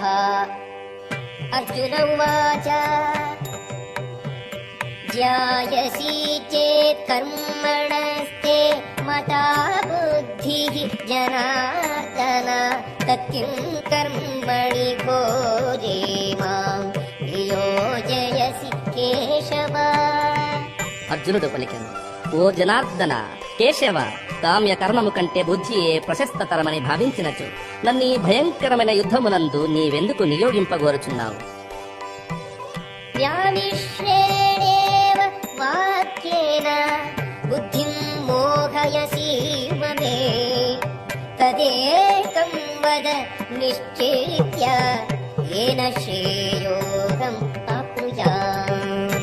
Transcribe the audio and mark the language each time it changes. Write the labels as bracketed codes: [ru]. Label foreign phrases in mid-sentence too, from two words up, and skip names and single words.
[sa] अर्जुन उवाच ज्ञायसि चेत् कर्मणस्ते मता बुद्धिः जनार्दन तत्किं कर्मणि घोरे मां नियोजयसि केशव। [te] అర్జునుడు పలికెను, ఓ జనార్దన, కేశవ, కామ్య కర్మము కంటే బుద్ధియే ప్రశస్తతరమని భావించినచు నన్నీ భయంకరమైన యుద్ధమునందు నీవెందుకు నియోగింపగోరుచున్నావు? [sa] వ్యామిశ్రేణేవ వాక్యేన బుద్ధిం మోహయసీవ మే తదేకం వద నిశ్చేత్య ఏన శ్రేయోహం ఆప్నుయామ్.